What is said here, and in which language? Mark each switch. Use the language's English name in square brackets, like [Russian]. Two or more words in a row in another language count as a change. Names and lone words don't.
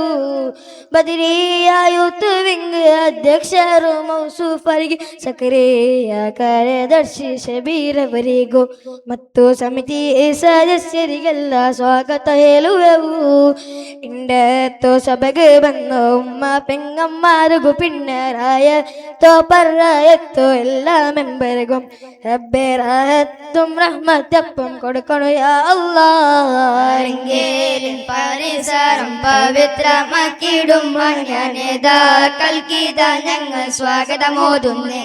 [Kannada] ಬದರಿಯ ಯೂತ್ ವಿಂಗ್ ಅಧ್ಯಕ್ಷರು ಮೌಸೂಫರಿಗೆ ಸಕ್ರಿಯ ಕಾರ್ಯದರ್ಶಿ ಶಬೀರ್ ಅವರಿಗೂ ಮತ್ತು ಸಮಿತಿ ಸದಸ್ಯರಿಗೆಲ್ಲ ಸ್ವಾಗತ ಹೇಳುವೆವು. ಇಂಡತ್ತು ಸಭೆಗೆ ಬಂದ ಉಮ್ಮ [Malayalam] പെങ്ങന്മാർക്കു പിന്നരായത്തോ പറയത്തോ എല്ലാ മെമ്പർക്കും റബ്ബേ റഹത്തും റഹ്മത്തും കൊടുക്കണു [Arabic] يا الله. [Malayalam] റിങ്കേലിൻ പരിസരം പവിത്രമാക്കിടും മാന്യനേതാക്കൾക്കിതാ ഞങ്ങൾ സ്വാഗതമോതുന്നേ.